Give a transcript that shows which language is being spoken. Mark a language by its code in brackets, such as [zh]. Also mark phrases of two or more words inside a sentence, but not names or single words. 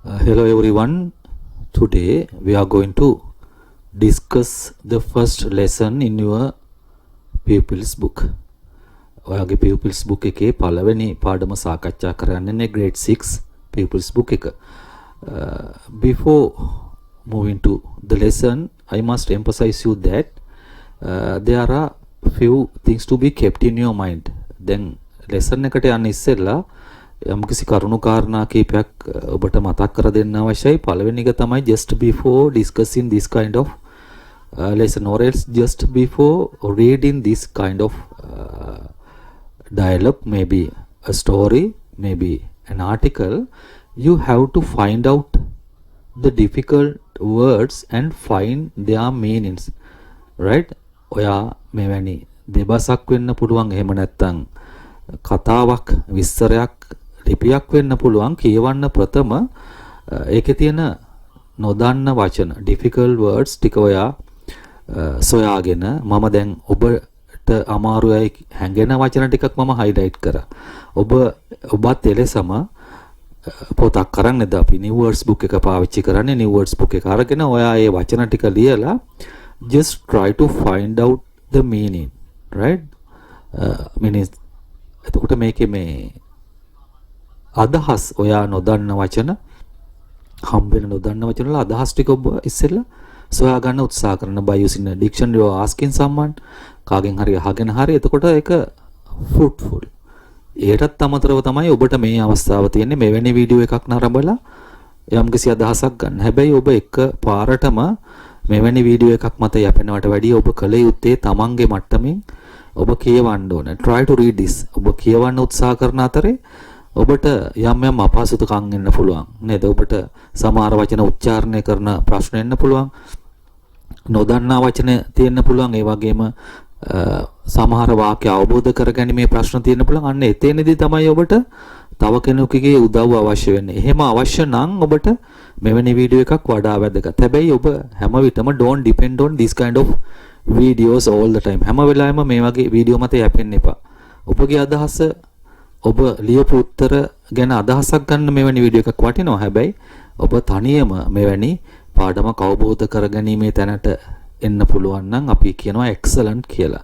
[en] Hello everyone. Today we are going to discuss the first lesson in your pupils book. [si] ඔයාගේ [en] pupils book [si] එකේ පළවෙනි පාඩම සාකච්ඡා කරන්නේ [en] grade 6 pupils book [si] එක. [en] Before moving to the lesson, I must emphasize you that there are few things to be kept in your mind. Then lesson [si] එකට යන්න ඉස්සෙල්ලා යම්කිසි කරුණු කාරණා කීපයක් ඔබට මතක් කර දෙන්න අවශ්‍යයි. පළවෙනි එක තමයි [en] just before discussing this kind of lesson or else just before reading this kind of dialogue, maybe a story, maybe an article, you have to find out the difficult words and find their meanings, right? [si] ඔයා මෙවැනි දෙබසක් වෙන්න පුළුවන්, එහෙම නැත්නම් කතාවක් විස්තරයක් ලිපියක් වෙන්න පුළුවන්. කියවන්න ප්‍රථම ඒකේ තියෙන නොදන්න වචන [en] difficult words [si] ටික ඔයා සොයාගෙන මම දැන් ඔබට අමාරුයි හැඟෙන වචන ටිකක් මම highlight කරා. ඔබත් එලෙසම පොතක් කරන්නේද අපි [en] new words book [si] එක පාවිච්චි කරන්නේ. [en] new words book [si] එක අරගෙන ඔයා මේ වචන ටික ලියලා [en] just try to find out the meaning, right? [si] meaning එතකොට මේකේ මේ අදහස් ඔයා නොදන්න වචන හම්බෙන නොදන්න වචන වල අදහස් ටික ඔබ ඉස්සෙල්ලා සොයා ගන්න උත්සාහ කරන [en] by using a dictionary or asking someone, [si] කාගෙන් හරි අහගෙන හරි. එතකොට ඒක fruitful. ඒකටත් අමතරව තමයි ඔබට මේ අවස්ථාව තියෙන්නේ මෙවැනි වීඩියෝ එකක් නරඹලා යම්කිසි අදහසක් ගන්න. හැබැයි ඔබ එක පාරටම මෙවැනි වීඩියෝ එකක් මත යැපෙනවට වැඩිය ඔබ කල යුත්තේ තමන්ගේ මට්ටමින් ඔබ කියවන්න ඕන. [en] try to read this. [si] ඔබ කියවන්න උත්සාහ කරන අතරේ ඔබට යම් යම් අපහසුතාවකම් එන්න පුළුවන් නේද? ඔබට සමහර වචන උච්චාරණය කරන ප්‍රශ්න එන්න පුළුවන්. නොදන්නා වචන තියෙන්න පුළුවන්. ඒ වගේම සමහර වාක්‍ය අවබෝධ කරගැනීමේ ප්‍රශ්න තියෙන්න පුළුවන්. අන්න එතනදී තමයි ඔබට තව කෙනෙකුගේ උදව්ව අවශ්‍ය වෙන්නේ. එහෙම අවශ්‍ය නම් ඔබට මෙවැනි වීඩියෝ එකක් වඩා වැදගත්. හැබැයි ඔබ හැම විටම [en] don't depend on this kind of videos all the time. [si] හැම වෙලාවෙම මේ වගේ වීඩියෝ මත යැපෙන්න එපා. ඔබගේ අදහස ඔබ ලියපු උත්තර ගැන අදහසක් ගන්න මෙවැනි වීඩියෝ එකක් වටිනවා. හැබැයි ඔබ තනියම මෙවැනි පාඩමක් අවබෝධ කරගැනීමේ තැනට එන්න පුළුවන් නම් අපි කියනවා excellent කියලා.